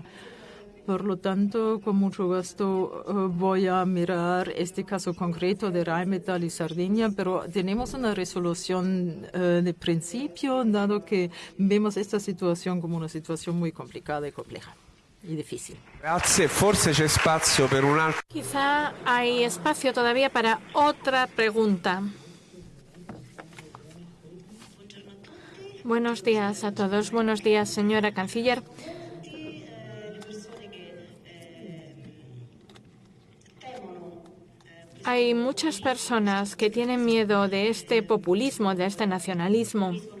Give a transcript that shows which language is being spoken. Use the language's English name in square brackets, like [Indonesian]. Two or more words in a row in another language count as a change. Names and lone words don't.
[Spanish] Por lo tanto, con mucho gusto voy a mirar este caso concreto de Rheinmetall y Sardinia, pero tenemos una resolución de principio, dado que vemos esta situación como una situación muy complicada y compleja y difícil. [Italian] Grazie, forse c'è spazio per un altro. [Spanish] Quizá hay espacio todavía para otra pregunta. Buenos días a todos. Buenos días, señora canciller. Hay muchas personas que tienen miedo de este populismo, de este nacionalismo.